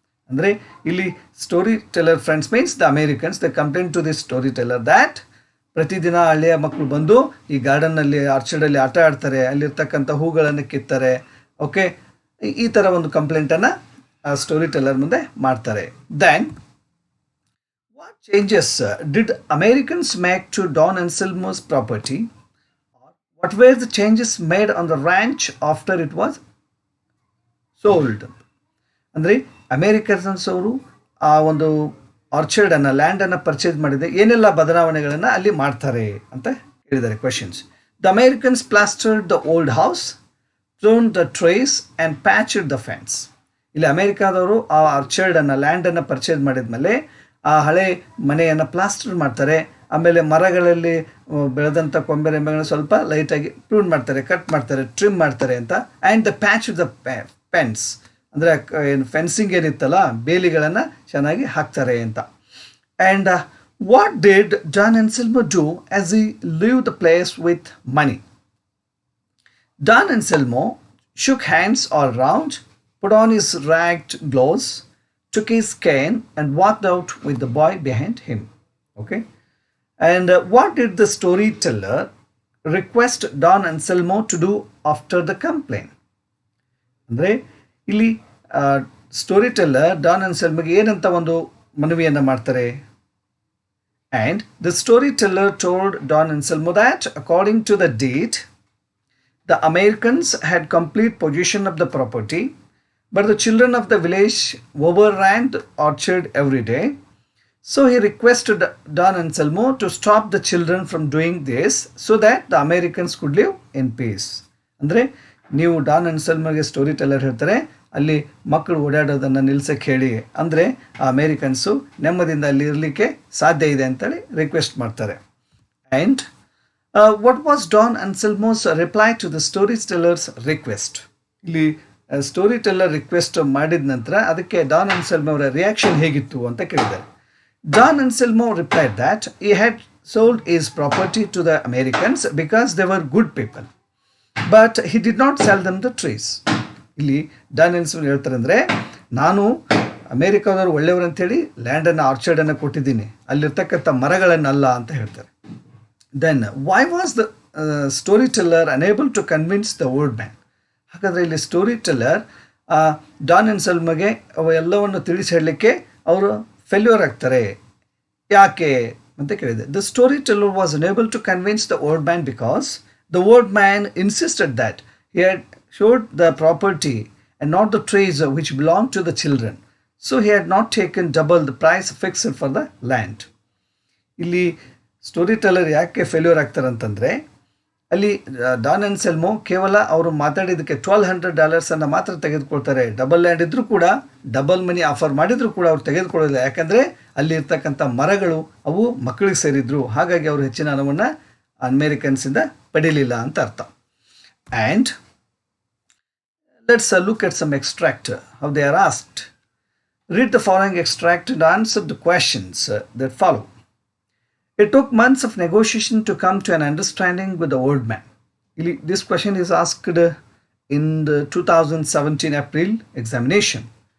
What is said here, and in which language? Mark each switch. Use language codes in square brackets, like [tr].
[kn] ಅಂದರೆ ಇಲ್ಲಿ [en] storyteller friends means the Americans, the complaint to the storyteller that [kn] ಪ್ರತಿದಿನ ಹಳ್ಳಿಯ ಮಕ್ಕಳು ಬಂದು ಈ ಗಾರ್ಡನ್ನಲ್ಲಿ, ಆರ್ಚರ್ಡಲ್ಲಿ ಆಟ ಆಡ್ತಾರೆ, ಅಲ್ಲಿರ್ತಕ್ಕಂಥ ಹೂಗಳನ್ನು ಕಿತ್ತಾರೆ. ಓಕೆ, ಈ ಥರ ಒಂದು ಕಂಪ್ಲೇಂಟನ್ನು ಸ್ಟೋರಿ ಟೆಲ್ಲರ್ ಮುಂದೆ ಮಾಡ್ತಾರೆ. Then [en] What changes did Americans make to Don Anselmo's property? What were the changes made on the ranch after it was sold? [kn] ಅಂದರೆ ಅಮೇರಿಕನ್ಸ್ ಅವರು ಆ ಒಂದು ಆರ್ಚರ್ಡನ್ನು ಲ್ಯಾಂಡನ್ನು ಪರ್ಚೇಸ್ ಮಾಡಿದೆ ಏನೆಲ್ಲ ಬದಲಾವಣೆಗಳನ್ನು ಅಲ್ಲಿ ಮಾಡ್ತಾರೆ ಅಂತ ಹೇಳಿದ್ದಾರೆ questions. [en] The Americans plastered the old house, thrown the trees and patched the fence. [kn] ಇಲ್ಲಿ ಅಮೇರಿಕಾದವರು ಆ ಆರ್ಚರ್ಡನ್ನು ಲ್ಯಾಂಡನ್ನು ಪರ್ಚೇಸ್ ಮಾಡಿದ್ಮೇಲೆ ಆ ಹಳೆ ಮನೆಯನ್ನು ಪ್ಲಾಸ್ಟರ್ ಮಾಡ್ತಾರೆ. ಆಮೇಲೆ ಮರಗಳಲ್ಲಿ ಬೆಳೆದಂಥ ಕೊಂಬೆ ರೆಂಬೆಗಳನ್ನ ಸ್ವಲ್ಪ ಲೈಟಾಗಿ ಪ್ರೂನ್ ಮಾಡ್ತಾರೆ, ಕಟ್ ಮಾಡ್ತಾರೆ, ಟ್ರಿಮ್ ಮಾಡ್ತಾರೆ ಅಂತ. And the patch the fence ಅಂದರೆ ಏನು ಫೆನ್ಸಿಂಗ್ ಏನಿತ್ತಲ್ಲ ಬೇಲಿಗಳನ್ನು ಚೆನ್ನಾಗಿ ಹಾಕ್ತಾರೆ ಅಂತ. [en] And what did John Anselmo do as he leave the place with money? Don Anselmo shook hands all round, put on his ragged gloves, took his cane, and walked out with the boy behind him. Okay? And what did the storyteller request Don Anselmo to do after the complaint? [kn] ಅಂದರೆ ಇಲ್ಲಿ story teller Don ಅನ್ಸೆಲ್ಮಗೆ ಏನಂತ ಒಂದು ಮನವಿಯನ್ನು ಮಾಡ್ತಾರೆ. [en] And the storyteller told Don Anselmo that according to the deed the Americans had complete possession of the property, but the children of the village overran the orchard every day. So he requested Don Anselmo to stop the children from doing this so that the Americans could live in peace. [kn] ಅಂದರೆ ನೀವು Don ಅನ್ಸೆಲ್ಮಗೆ story teller ಹೇಳ್ತಾರೆ ಅಲ್ಲಿ ಮಕ್ಕಳು ಓಡಾಡೋದನ್ನು ನಿಲ್ಸಕ್ಕೆ ಹೇಳಿ, ಅಂದರೆ ಆ Americans ನೆಮ್ಮದಿಯಿಂದ ಅಲ್ಲಿ ಇರಲಿಕ್ಕೆ ಸಾಧ್ಯ ಇದೆ ಅಂತೇಳಿ ರಿಕ್ವೆಸ್ಟ್ ಮಾಡ್ತಾರೆ. [en] And what was Don Anselmo's reply to the storyteller's request? [kn] ಇಲ್ಲಿ ಸ್ಟೋರಿ ಟೆಲ್ಲರ್ ರಿಕ್ವೆಸ್ಟ್ ಮಾಡಿದ ನಂತರ ಅದಕ್ಕೆ ಡಾನ್ ಅನ್ಸೆಲ್ಮೋ ಅವರ ರಿಯಾಕ್ಷನ್ ಹೇಗಿತ್ತು ಅಂತ ಕೇಳಿದ್ದಾರೆ. [en] Don Anselmo replied that he had sold his property to the Americans because they were good people, but he did not sell them the trees. [kn] ಇಲ್ಲಿ Don Anselmo ಹೇಳ್ತಾರೆ ಅಂದರೆ ನಾನು ಅಮೇರಿಕಾದವರು ಒಳ್ಳೆಯವರು ಅಂತೇಳಿ ಲ್ಯಾಂಡನ್ನು ಆರ್ಚರ್ಡನ್ನು ಕೊಟ್ಟಿದ್ದೀನಿ, ಅಲ್ಲಿರ್ತಕ್ಕಂಥ ಮರಗಳನ್ನಲ್ಲ ಅಂತ ಹೇಳ್ತಾರೆ. [en] Then why was the storyteller unable to convince the old man? [kn] ಹಾಗಾದರೆ ಇಲ್ಲಿ ಸ್ಟೋರಿ ಟೆಲ್ಲರ್ ಡಾನ್ ಅನ್ಸೆಲ್ಮಗೆ ಅವೆಲ್ಲವನ್ನು ತಿಳಿಸಿ ಹೇಳಲಿಕ್ಕೆ ಅವರು ಫೇಲ್ಯೂರ್ ಆಗ್ತಾರೆ, ಯಾಕೆ ಅಂತ ಕೇಳಿದೆ. [en] The storyteller was unable to convince the old man because the old man insisted that he had showed the property and not the trees which belonged to the children. So he had not taken double the price fixed for the land. [kn] ಇಲ್ಲಿ story teller ಯಾಕೆ failure ಆಗ್ತಾರೆ ಅಂತಂದರೆ ಅಲ್ಲಿ Don Anselmo ಕೇವಲ ಅವರು ಮಾತಾಡಿದ್ದಕ್ಕೆ $1,200 ಮಾತ್ರ ತೆಗೆದುಕೊಳ್ತಾರೆ. Double land ಇದ್ದರೂ ಕೂಡ, ಡಬಲ್ ಮನಿ ಆಫರ್ ಮಾಡಿದರೂ ಕೂಡ ಅವ್ರು ತೆಗೆದುಕೊಳ್ಳೋದಿಲ್ಲ. ಯಾಕಂದರೆ ಅಲ್ಲಿ ಇರ್ತಕ್ಕಂಥ ಮರಗಳು ಅವು ಮಕ್ಕಳಿಗೆ ಸೇರಿದ್ರು, ಹಾಗಾಗಿ ಅವರು ಹೆಚ್ಚಿನ ಹಣವನ್ನು ಅಮೇರಿಕನ್ಸಿಂದ ಪಡೀಲಿಲ್ಲ ಅಂತ ಅರ್ಥ. [en] And let's look at some extract how they are asked. Read the following extract and answer the questions that follow. It took months of negotiation to come to an understanding with the old man. This question is asked in the 2017 April examination.